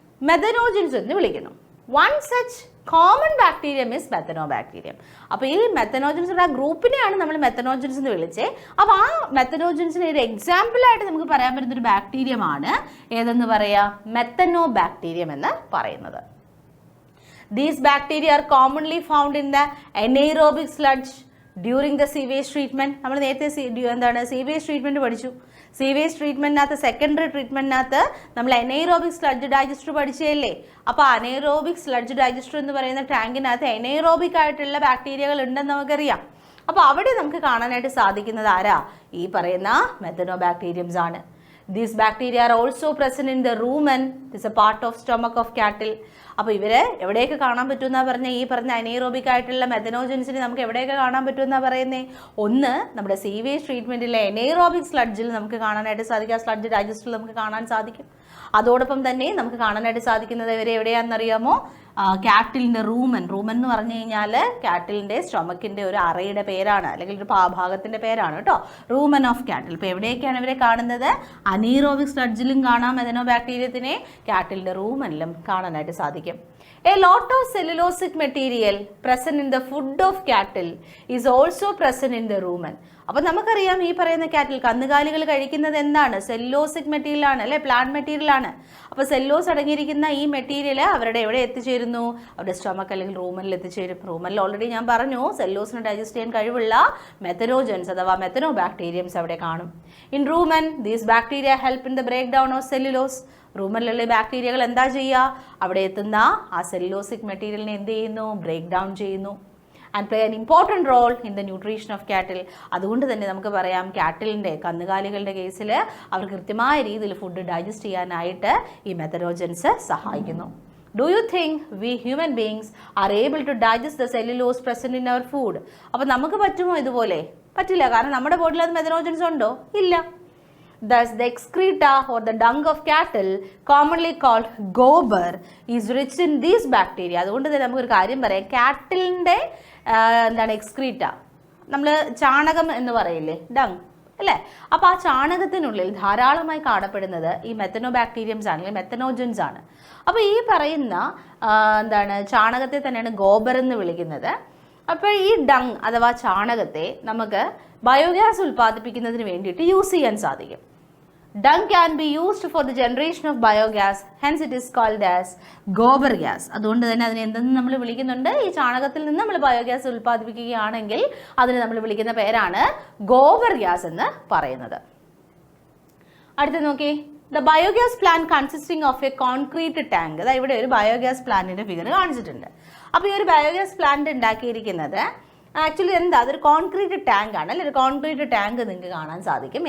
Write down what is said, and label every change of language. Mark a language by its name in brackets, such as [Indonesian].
[Malayalam] മെഥനോജൻസ് എന്ന് വിളിക്കുന്നു. [English] One such common bacterium is methanobacterium. [Malayalam] അപ്പോൾ ഈ മെത്തനോജൻസിൻ്റെ ആ ഗ്രൂപ്പിനെയാണ് നമ്മൾ മെത്തനോജൻസ് എന്ന് വിളിച്ചത്. അപ്പോൾ ആ മെത്തനോജൻസിന് ഒരു എക്സാമ്പിളായിട്ട് നമുക്ക് പറയാൻ പറ്റുന്നൊരു ബാക്ടീരിയമാണ് ഏതെന്ന് പറയാം? മെത്തനോബാക്ടീരിയം എന്ന് പറയുന്നത്. [English] These bacteria are commonly found in the anaerobic sludge during the sewage treatment. [Malayalam] നമ്മൾ നേരത്തെ സീവേജ് ട്രീറ്റ്മെൻറ്റ് പഠിച്ചു. സീവേജ് ട്രീറ്റ്മെൻറ്റിനകത്ത്, സെക്കൻഡറി ട്രീറ്റ്മെൻറ്റിനകത്ത് നമ്മൾ അനേറോബിക് സ്ലഡ്ജ് ഡൈജസ്റ്റർ പഠിച്ചതല്ലേ? അപ്പോൾ അനേറോബിക് സ്ലഡ്ജ് ഡൈജസ്റ്റർ എന്ന് പറയുന്ന ടാങ്കിനകത്ത് അനേറോബിക് ആയിട്ടുള്ള ബാക്ടീരിയകൾ ഉണ്ടെന്ന് നമുക്കറിയാം. അപ്പോൾ അവിടെ നമുക്ക് കാണാനായിട്ട് സാധിക്കുന്നത് ആരാ? ഈ പറയുന്ന മെത്തനോബാക്ടീരിയംസ് ആണ്. [English] These bacteria are also present in the rumen. This is a part of stomach of cattle. [Malayalam] അപ്പോൾ ഇവരെ എവിടെയൊക്കെ കാണാൻ പറ്റുമെന്നാണ് പറഞ്ഞാൽ ഈ പറഞ്ഞ അനേറോബിക് ആയിട്ടുള്ള മെത്തനോജൻസിനെ നമുക്ക് എവിടെയൊക്കെ കാണാൻ പറ്റുമെന്നാണ് പറയുന്നത്? ഒന്ന്, നമ്മുടെ സീവേജ് ട്രീറ്റ്മെൻറ്റിലെ അനേറോബിക് സ്ലഡ്ജിൽ നമുക്ക് കാണാനായിട്ട് സാധിക്കും. ആ സ്ലഡ്ജ് ഡൈജസ്റ്റിൽ നമുക്ക് കാണാൻ സാധിക്കും. അതോടൊപ്പം തന്നെ നമുക്ക് കാണാനായിട്ട് സാധിക്കുന്നത് ഇവരെ എവിടെയാണെന്നറിയാമോ? കാറ്റിലിൻ്റെ റൂമൻ എന്ന് പറഞ്ഞു കഴിഞ്ഞാൽ കാറ്റിലിൻ്റെ സ്റ്റൊമക്കിൻ്റെ ഒരു അറയുടെ പേരാണ്, അല്ലെങ്കിൽ ഒരു ഭാഗത്തിൻ്റെ പേരാണ് കേട്ടോ, റൂമൻ ഓഫ് കാറ്റിൽ. ഇപ്പോൾ എവിടെയൊക്കെയാണ് ഇവരെ കാണുന്നത്? അനീറോബിക് സ്ലഡ്ജിലും കാണാം മെഥനോബാക്ടീരിയത്തിനെ, കാറ്റിലിൻ്റെ റൂമനിലും കാണാനായിട്ട് സാധിക്കും. [English] A lot of cellulosic material present in the food of cattle is also present in the rumen. [Malayalam] അപ്പോൾ നമുക്കറിയാം ഈ പറയുന്ന കാറ്റിൽ, കന്നുകാലികൾ കഴിക്കുന്നത് എന്താണ്? സെല്ലോസിക് മെറ്റീരിയൽ ആണ് അല്ലേ, പ്ലാന്റ് മെറ്റീരിയൽ ആണ്. അപ്പോൾ സെല്ലോസ് അടങ്ങിയിരിക്കുന്ന ഈ മെറ്റീരിയൽ അവരുടെ എവിടെ എത്തിച്ചേരുന്നു? അവരുടെ സ്റ്റൊമക്ക് അല്ലെങ്കിൽ റൂമനിൽ എത്തിച്ചേരും. റൂമനിൽ ഓൾറെഡി ഞാൻ പറഞ്ഞു സെല്ലോസിനെ ഡൈജസ്റ്റ് ചെയ്യാൻ കഴിവുള്ള മെത്തനോജൻസ് അഥവാ മെത്തനോബാക്ടീരിയംസ് അവിടെ കാണും. [English] In rumen these bacteria help in the break down of cellulose. [Malayalam] റൂമനിലുള്ള ബാക്ടീരിയകൾ എന്താ ചെയ്യുക? അവിടെ എത്തുന്ന ആ സെല്ലോസിക് മെറ്റീരിയലിനെ എന്ത് ചെയ്യുന്നു? ബ്രേക്ക് ഡൗൺ ചെയ്യുന്നു. [English] And play an important role in the nutrition of cattle. [Malayalam] അതുകൊണ്ട് തന്നെ നമുക്ക് പറയാം കാറ്റിലിൻ്റെ, കന്നുകാലികളുടെ കേസിൽ അവർ കൃത്യമായ രീതിയിൽ ഫുഡ് ഡൈജസ്റ്റ് ചെയ്യാനായിട്ട് ഈ മെത്തനോജൻസ് സഹായിക്കുന്നു. [English] Do you think we human beings are able to digest the cellulose present in our food? [Malayalam] അപ്പോൾ നമുക്ക് പറ്റുമോ ഇതുപോലെ? പറ്റില്ല. കാരണം നമ്മുടെ ബോഡിയിൽ അത് മെത്തനോജൻസ് ഉണ്ടോ? ഇല്ല. [English] Thus, the excreta or the dung of cattle, commonly called gober, is rich in these bacteria. [Malayalam] അതുകൊണ്ട് തന്നെ നമുക്കൊരു കാര്യം പറയാം, കാറ്റിലിൻ്റെ എന്താണ് എക്സ്ക്രീറ്റ, നമ്മൾ ചാണകം എന്ന് പറയില്ലേ, ഡങ്, അല്ലേ? അപ്പോൾ ആ ചാണകത്തിനുള്ളിൽ ധാരാളമായി കാണപ്പെടുന്നത് ഈ മെത്തനോബാക്ടീരിയംസ് ആണ്, അല്ലെങ്കിൽ മെത്തനോജൻസ് ആണ്. അപ്പോൾ ഈ പറയുന്ന ചാണകത്തെ തന്നെയാണ് ഗോബർ എന്ന് വിളിക്കുന്നത്. അപ്പോൾ ഈ ഡങ് അഥവാ ചാണകത്തെ നമുക്ക് ബയോഗ്യാസ് ഉൽപ്പാദിപ്പിക്കുന്നതിന് വേണ്ടിയിട്ട് യൂസ് ചെയ്യാൻ സാധിക്കും. [English] Dung can be used for the generation of biogas, hence it is called as gobar gas. [Malayalam] അതുകൊണ്ട് തന്നെ അതിനെ എന്തെന്ന് നമ്മൾ വിളിക്കുന്നുണ്ട്? ഈ ചാണകത്തിൽ നിന്ന് നമ്മൾ ബയോഗ്യാസ് ഉൽപ്പാദിപ്പിക്കുകയാണെങ്കിൽ അതിനെ നമ്മൾ വിളിക്കുന്ന പേരാണ് ഗോബർ ഗ്യാസ് എന്ന് പറയുന്നത്. അടുത്ത നോക്കി, [English] The biogas plant consisting of a concrete tank. [Malayalam] അതായത് ഇവിടെ ഒരു ബയോഗ്യാസ് പ്ലാന്റിന്റെ ഫിഗർ കാണിച്ചിട്ടുണ്ട്. അപ്പോൾ ഈ ഒരു ബയോഗ്യാസ് പ്ലാന്റ് ഉണ്ടാക്കിയിരിക്കുന്നത് ആക്ച്വലി അതൊരു കോൺക്രീറ്റ് ടാങ്ക് ആണ്, അല്ലെങ്കിൽ ഒരു കോൺക്രീറ്റ് ടാങ്ക് നിങ്ങൾക്ക് കാണാൻ സാധിക്കും.